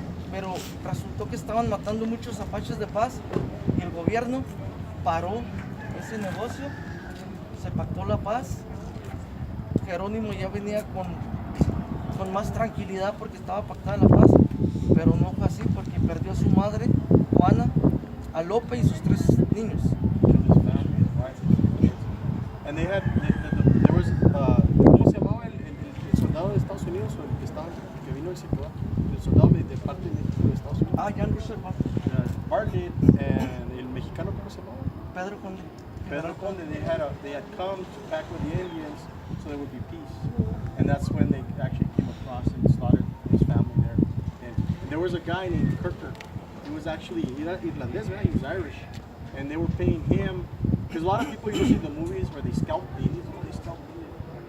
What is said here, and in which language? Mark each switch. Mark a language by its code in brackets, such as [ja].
[es] Pero resultó que estaban matando muchos apaches de paz y el gobierno paró ese negocio, se pactó la paz. Jerónimo ya venía con más tranquilidad porque estaba pactada la paz, pero no fue así porque perdió a su madre, Juana, a Lope y sus 3 niños. [en] Killed his family, his wife, his kids. And they had, there was, [es] ¿cómo se llamaba el soldado de Estados Unidos o el que vino y se quedó aquí? El soldado de parte de México de Estados Unidos. [en] John Russell [es] Bartlett and el mexicano, ¿cómo se llamaba? Pedro Conde. Pedro Conde. [en] They had come to pack with the Indians so there would be peace. And that's when they actually came across and slaughtered his family there. And there was a guy named Kirker. He was actually Irlandés, right? He was Irish. And they were paying him, because a lot of people you see the movies where they scalp the Indians, they scalp the Indians.